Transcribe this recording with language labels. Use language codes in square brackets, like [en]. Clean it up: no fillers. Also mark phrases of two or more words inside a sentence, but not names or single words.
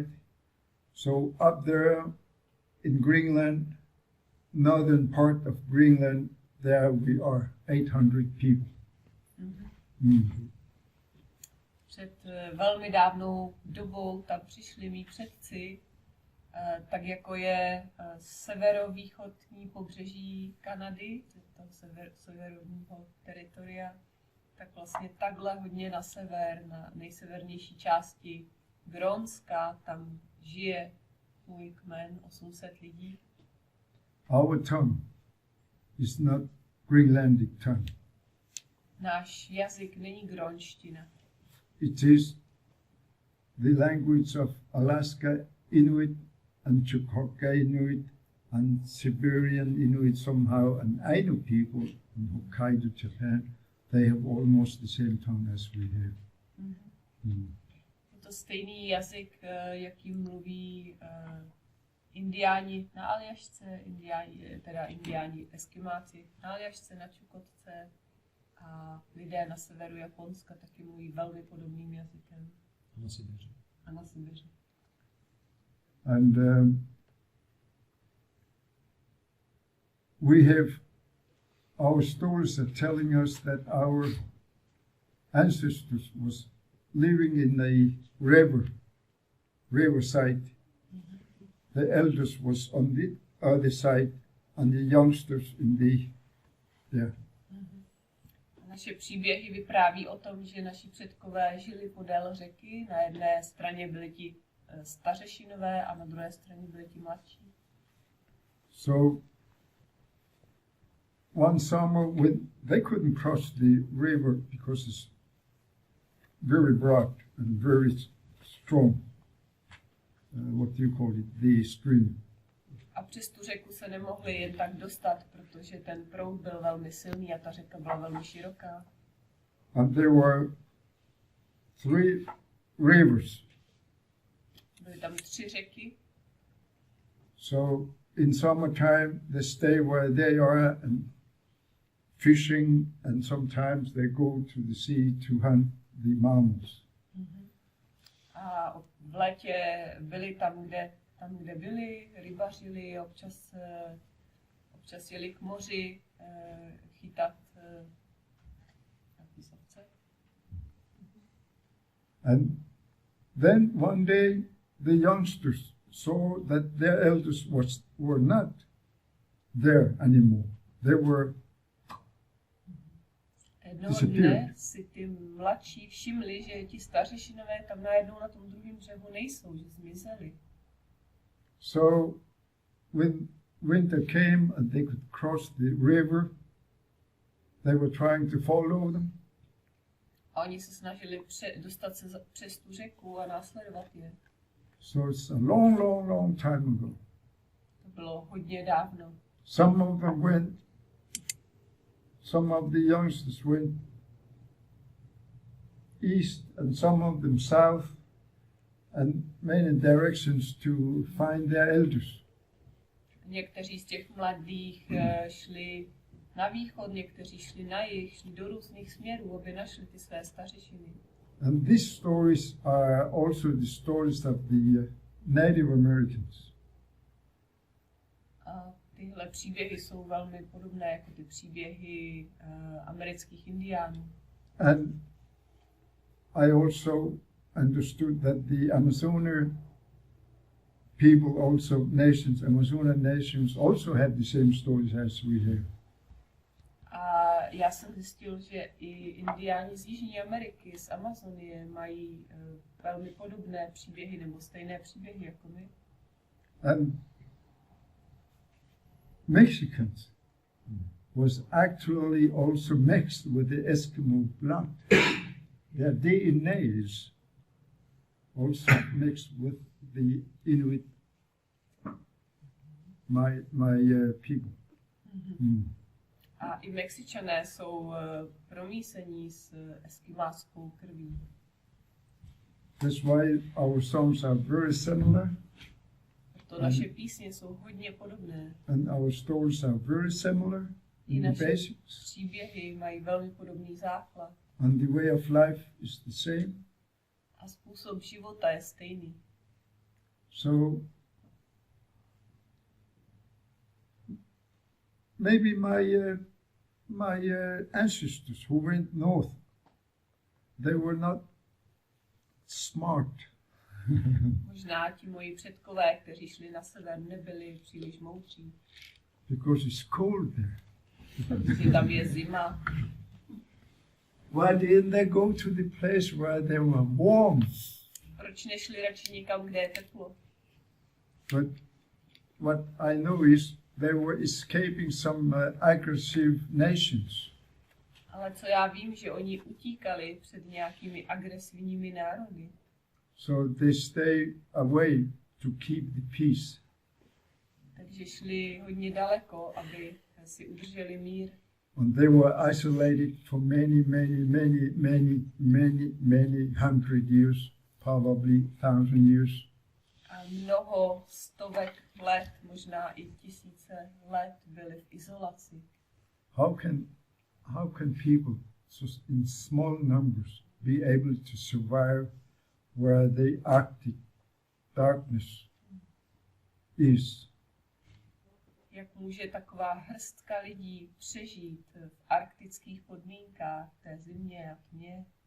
[en] So up there in Greenland, northern part of Greenland, there we are 800 people. [cs] Před velmi dávnou dobou tam přišli mý předci, tak jako je severovýchodní pobřeží Kanady, to severovního teritoria, tak vlastně takhle hodně na sever, na nejsevernější části Grónska, tam žije můj kmen, 800 lidí. [en] Our tongue is not Greenlandic tongue. [cs] Náš jazyk není grónština. [en] It is the language of Alaska Inuit and Chukotka Inuit and Siberian Inuit somehow, and Ainu people in Hokkaido, Japan. They have almost the same tongue as we have. [cs] Je to stejný jazyk, jaký mluví Indiáni na Aljašce, Indiáni Eskimáci na Aljašce, na Čukotce, a lidé na severu Japonska taky mluví velmi podobným jazykem. A na Sibiři. [en] And we have, our stories are telling us that our ancestors was living in a riverside. The elders was on the other side and the youngsters in the there. [cs] Naše příběhy vypráví o tom, že naši předkové žili podél řeky. Na jedné straně byli ti stařešinové a na druhé straně byli ti mladší. [en] So one summer when they couldn't cross the river because it's very broad and very strong. What do you call it? The stream. [cs] A přes tu řeku se nemohli jen tak dostat, protože ten proud byl velmi silný a ta řeka byla velmi široká. [en] And there were 3 rivers. [cs] Byly tam 3 řeky. [en] So in summertime they stay where they are and fishing, and sometimes they go to the sea to hunt the mammals. [cs] A v létě byli tam, kde byli, rybařili, občas jeli k moři chytat savce. [en] And then one day the youngsters saw that their elders were not there anymore. They were [cs] Jednoho dne si ty mladší všimli, že ti stařešinové tam najednou na tom druhém břehu nejsou, že zmizeli. [en] So when winter came and they could cross the river, they were trying to follow them. [cs] A oni se snažili dostat se přes tu řeku a následovat je. [en] So it's a long, long, long time ago. [cs] To bylo hodně dávno. [en] Some of them went, some of the youngsters went east and some of them south, and many directions to find their elders. [cs] Někteří z těch mladých šli na východ, někteří šli na jih, šli do různých směrů, aby našli ty své stařešiny. [en] And these stories are also the stories of the Native Americans. [cs] A tyhle příběhy jsou velmi podobné jako ty příběhy amerických indiánů. [en] And I also understood that the Amazonian people, also nations, Amazonian nations, also have the same stories as we have. [cs] A já jsem zjistil, že i indiáni z Jižní Ameriky, z Amazonie, mají velmi podobné příběhy nebo stejné příběhy jako my. [en] And Mexicans was actually also mixed with the Eskimo blood. Their DNA is also mixed with the Inuit, my people. Mm. [cs] A i Mexičané jsou promísení s eskimáckou krví. [en] That's why our songs are very similar. [cs] To naše písně jsou hodně podobné. [en] And our stories are very similar in the basics. [cs] Příběhy mají velmi podobný základ. [en] And the way of life is the same. [cs] A způsob života je stejný. [en] So maybe my ancestors who went north, they were not smart. [cs] Možná ti moji předkové, kteří šli na sever, nebyli příliš moudří. [en] Because it's cold there. [cs] Protože tam je zima. [en] Why didn't they go to the place where they were warm? [cs] Proč nešli radši někam, kde je teplo? [en] But what I know is they were escaping some aggressive nations. [cs] Ale co já vím, že oni utíkali před nějakými agresivními národy. [en] So they stay away to keep the peace. [cs] Takže šli hodně daleko, aby si udrželi mír. [en] And they were isolated for many hundred years, probably 1,000 years. [cs] A mnoho stovek let, možná i tisíce let byli v izolaci. [en] How can people in small numbers be able to survive where the Arctic darkness is? [cs] Jak může taková hrstka lidí přežít v arktických podmínkách, té zimě a tmě?